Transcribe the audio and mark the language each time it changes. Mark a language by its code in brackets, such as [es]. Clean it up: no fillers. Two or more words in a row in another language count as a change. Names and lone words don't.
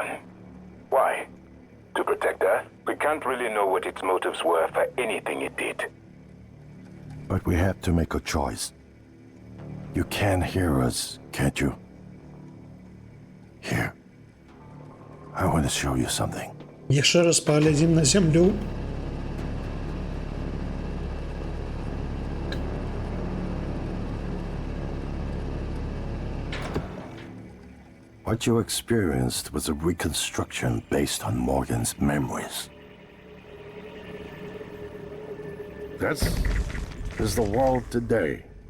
[en] Why? To protect Earth? We can't really know what its motives were for anything it did. But we have to make a choice. You can hear us, can't you? Here. I want to show you something. [be] Яшчэ раз паглядзім на зямлю. [en] What you experienced was a reconstruction based on Morgan's memories. This is the world today.